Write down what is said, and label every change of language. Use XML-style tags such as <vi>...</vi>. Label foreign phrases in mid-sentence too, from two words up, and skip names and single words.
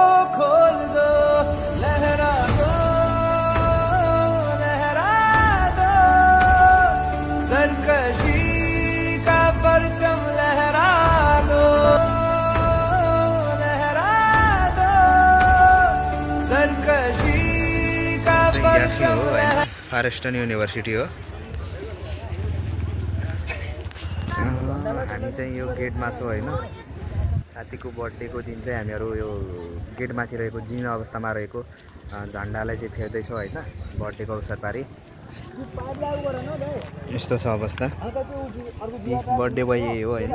<hi>लहरा दो सरकशी का परचम लहरा दो सरकशी का परचम।</hi> <ne>फार वेस्टर्न युनिभर्सिटी हो। हामी चाहिँ यो गेटमा छौँ होइन। साथीको बर्थडेको दिन चाहिँ हामीहरू यो गेटमाथि रहेको जीर्ण अवस्थामा रहेको झन्डालाई चाहिँ फेर्दैछौँ होइन, बर्थडेको अवसर पारी। यस्तो छ अवस्था। बर्थडे बोय यही हो होइन।</ne>